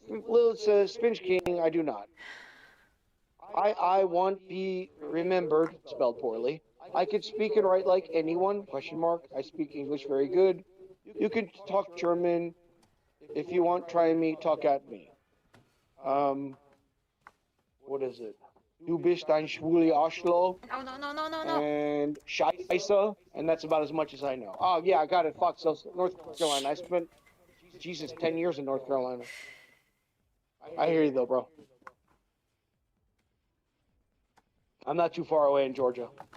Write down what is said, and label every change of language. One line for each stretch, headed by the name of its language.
English: Lilith says, Finch King, I do not. I want be remembered, spelled poorly. I could speak and write like anyone, question mark. I speak English very good. You can talk German. If you want, try me, talk at me. What is it?
German: Du bist ein schwule Arschloch.
English: No, no, no, no, no, no. And Scheisse, and that's about as much as I know. Oh, yeah, I got it. Fuck, so North Carolina. I spent, Jesus, 10 years in North Carolina. I hear you, though, bro. I'm not too far away in Georgia.